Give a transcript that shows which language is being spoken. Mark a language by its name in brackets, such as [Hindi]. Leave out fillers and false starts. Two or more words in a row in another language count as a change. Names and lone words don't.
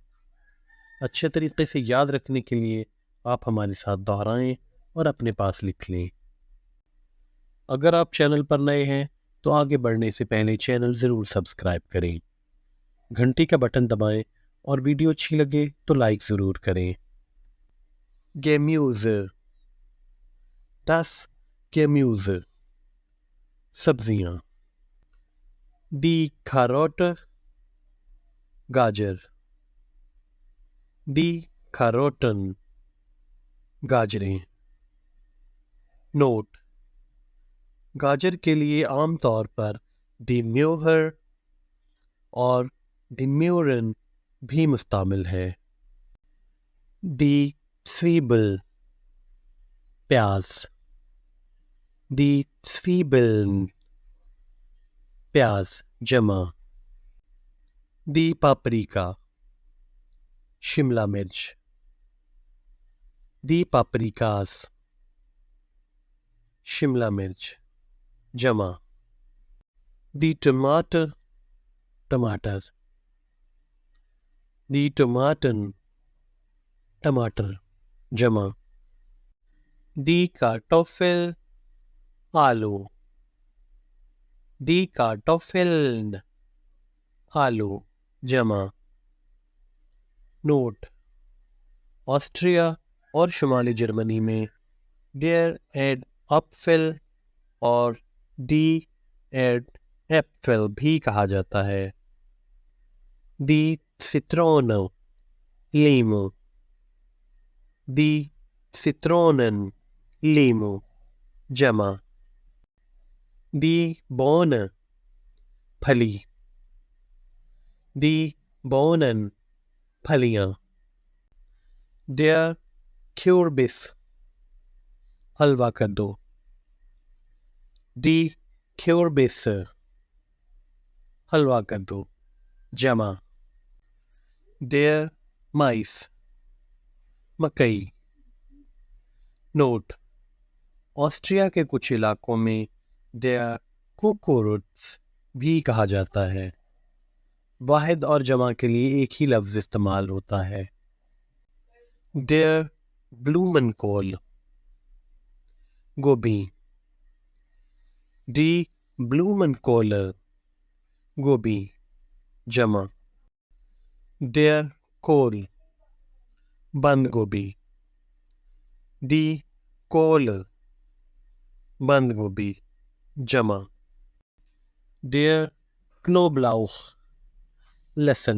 [Urdu] اچھے طریقے سے یاد رکھنے کے لیے آپ ہمارے ساتھ دہرائیں اور اپنے پاس لکھ لیں۔ اگر آپ چینل پر نئے ہیں تو آگے بڑھنے سے پہلے چینل ضرور سبسکرائب کریں، گھنٹی کا بٹن دبائیں اور ویڈیو اچھی لگے تو لائک ضرور کریں۔ گیمیوزے، [German] das Gemüse، سبزیاں۔ die Karotte، گاجر۔ die Karotten، [Urdu] گاجریں۔ نوٹ: گاجر کے لیے عام طور پر [German] die Möhre [Urdu] اور [German] die Möhren [Urdu] بھی مستعمل ہے۔ [German] die Zwiebel، پیاز۔ die Zwiebeln، [Urdu] پیاز جمع۔ [German] die Paprika، [Urdu] شملہ مرچ۔ [German] die Paprikas، [Urdu] شملہ مرچ جمع۔ [German] die Tomate، ٹماٹر۔ die Tomaten، [Urdu] ٹماٹر جمع۔ [German] die Kartoffel، آلو۔ die Kartoffeln، [Urdu] آلو جمع۔ نوٹ: آسٹریا اور شمالی جرمنی میں [German] der Apfel [Urdu] اور [German] die Äpfel [Urdu] بھی کہا جاتا ہے۔ [German] die Zitrone، لیمو۔ die Zitronen، [Urdu] لیمو جمع۔ [German] die Bohne، پھلی۔ die Bohnen، پھلیاں۔ der Kürbis، [Urdu] حلوہ کدو۔ [German] die Kürbisse، [Urdu] حلوہ کدو جمع۔ [German] der Mais، مکئی۔ [Urdu] نوٹ: آسٹریا کے کچھ علاقوں میں [German] der Kukuruz [Urdu] بھی کہا جاتا ہے۔ واحد اور جمع کے لیے ایک ہی لفظ استعمال ہوتا ہے۔ [German] der Blumenkohl، گوبھی۔ die Blumenkohle، [Urdu] گوبھی جمع۔ [German] der Kohl، [Urdu] بند گوبھی۔ [German] die Kohle، [Urdu] بند گوبھی جمع۔ [German] der Knoblauch، [Urdu] لہسن۔